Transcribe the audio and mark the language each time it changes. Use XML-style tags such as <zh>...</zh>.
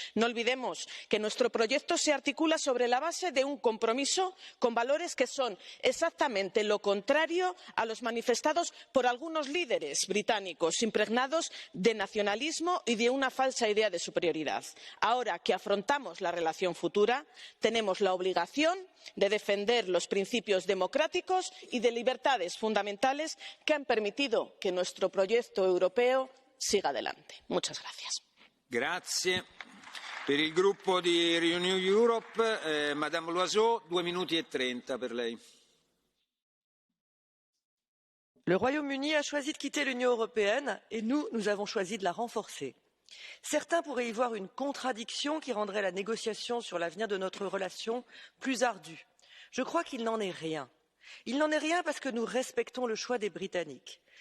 <es>No olvidemos que nuestro proyecto se articula sobre la base de un compromiso con valores que son exactamente lo contrario a los manifestados por algunos líderes británicos impregnados de nacionalismo y de una falsa idea de superioridad. Ahora que afrontamos la relación futura, tenemos la obligación de defender los principios democráticos y de libertades fundamentales que han permitido que nuestro proyecto europeo siga adelante. Muchas gracias.</es> <it>Grazie. Per il gruppo di Renew Europe, Madame Loiseau, 2 minuti e 30 per lei.</it> <fr>Le Royaume-Uni a choisi de quitter l'Union européenne et nous avons choisi de la renforcer. Certains pourraient y voir une contradiction qui rendrait la négociation sur l'avenir de notre relation plus ardue. Je crois qu'il n'en est rien. Il n'en est rien parce que nous respectons le choix des Britanniques.</fr>